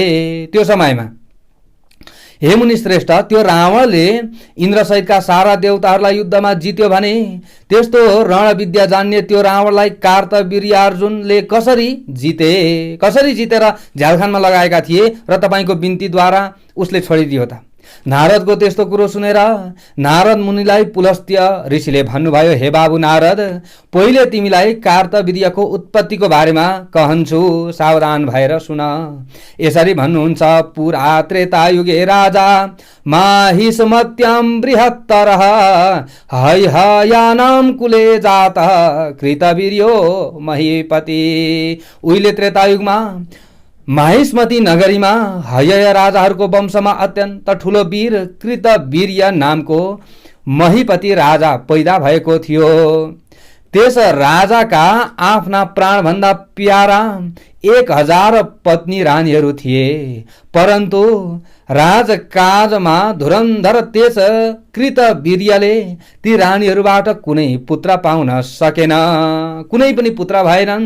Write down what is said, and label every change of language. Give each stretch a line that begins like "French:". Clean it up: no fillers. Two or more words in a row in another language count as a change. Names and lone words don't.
Nepali: त्यो समयमा हे मुनि श्रेष्ठ, त्यो रावणले इन्द्रसहितका सारा देवताहरूलाई युद्धमा जित्यो भने त्यस्तो रणविद्या जान्ने त्यो रावणलाई कार्तवीर्य अर्जुनले कसरी जितेर झ्यालखानमा लगाएका थिए र तपाईँको बिन्तीद्वारा उसले छोडिदियो त? नारदको त्यस्तो कुरो सुनेर नारद मुनिलाई पुलस्त्य ऋषिले भन्नुभयो, हे बाबु नारद, पहिले तिमीलाई कार्तवीर्यको उत्पत्तिको बारेमा कहन्छु, सावधान भएर सुन। यसरी भन्नुहुन्छ,
Sanskrit: पुरा त्रेतायुगे राजा माहिष्मत्यां बृहत्तरः हैहयानां कुले जातः कृतवीर्यो महीपति।
Nepali: उहिले त्रेतायुगमा माहिष्मती नगरीमा हयय राजाहरूको वंशमा अत्यन्त ठुलो वीर कृतवीर्य नामको महीपति राजा पैदा भएको थियो। त्यस राजाका आफ्ना प्राणभन्दा प्यारा 1000 पत्नी रानीहरू थिए, परन्तु राजकाजमा धुरन्धर त्यस कृतवीर्यले ती रानीहरूबाट कुनै पुत्र पाउन सकेन, कुनै पनि पुत्र भएनन्।